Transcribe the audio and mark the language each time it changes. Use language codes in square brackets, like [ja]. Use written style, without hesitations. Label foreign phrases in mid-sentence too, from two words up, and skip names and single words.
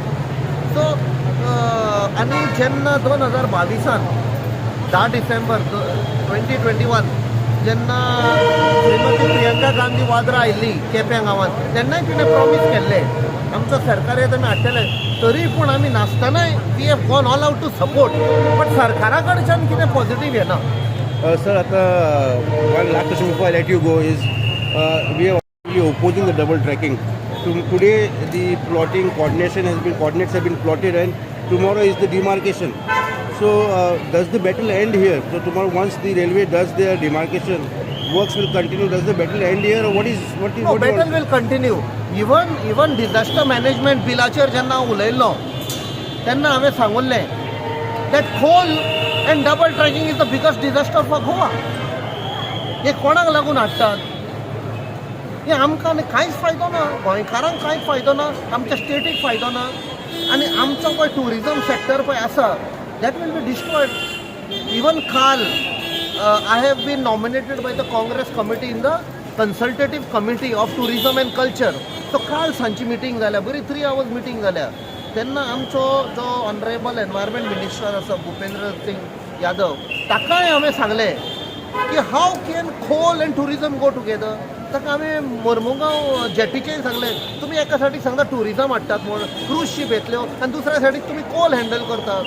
[kok] सो आनी जेन्ना 2022 10 डिसेंबर 2021 जेन्ना श्रीमती प्रियंका गांधी आनी वादळां आयिल्लीं केप्यां गांवांत तेन्नाय तिणें प्रॉमीस केल्लें आमचो सरकार येता आमी हाडटले तरी पूण आमी नासतनाय [en] we have gone all out to support but [kok] सरकारा कडच्यान कितें पॉझिटीव येना. [en] Sir, one last question before I let you go is we are actually opposing the double tracking. Today, the plotting coordinates have been plotted, and tomorrow is the demarcation. So, does the battle end here? So tomorrow, once the railway does their demarcation, works will continue. Does the battle end here, or what is? No, battle will continue. Even disaster management [kok] बिलाचेर जेन्ना हांव उलयल्लो तेन्ना हांवें सांगुल्लें [en] that coal and double tracking is the biggest disaster for Goa. [kok] हे कोणाक लागून हाडटात? हे आमकां कांयच फायदो ना, गोंयकारांक कांयच फायदो ना, आमच्या स्टेटीक फायदो ना आनी आमचो पळय [en] tourism sector [kok] पळय आसा [en] that will be destroyed. इवन काल I have been nominated by the Congress committee in the consultative committee of tourism and culture. [kok] So काल सांची मिटींग जाल्या बरी 3 hours मिटींग जाल्या तेन्ना आमचो जो [en] honourable environment minister [kok] आसा भुपेंद्र सिंग यादव ताकाय हांवें सांगलें की [en] how can coal and tourism go together. [kok] ताका हांवें मोर्मुगांव जेटीचेंय सांगलें तुमी एका सायडीक सांगता टुरिजम हाडटात म्हूण [en] cruise ship [kok] येतल्यो आनी दुसऱ्या सायडीक तुमी [en] coal handle [kok] करतात.